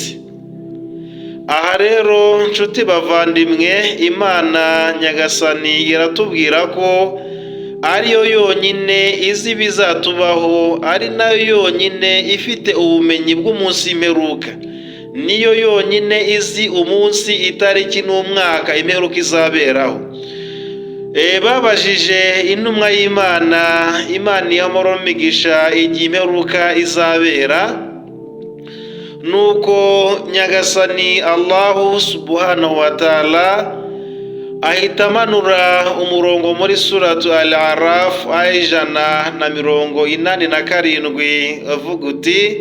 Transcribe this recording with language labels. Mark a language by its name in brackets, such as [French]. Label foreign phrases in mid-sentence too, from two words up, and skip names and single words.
[Kinyarwanda] Aha rero nshuti bavandimwe, Imana Nyagasani iratubwira ko ariyo yonyine izi bizatubaho, ari nayo yonyine ifite ubumenyi bw'umunsi imperuka, niyo yonyine izi umunsi, itariki n'umwaka imperuka izaberaho. Babajije intumwa y'Imana, Imana y'amahoro n'imigisha, igihe imperuka izabera. Nuko Nyagasani [Arabic] الله سبحانه وتعالى [Kinyarwanda] ahita amanura umurongo muri suratu Al-Araf aya 187 avuga uti: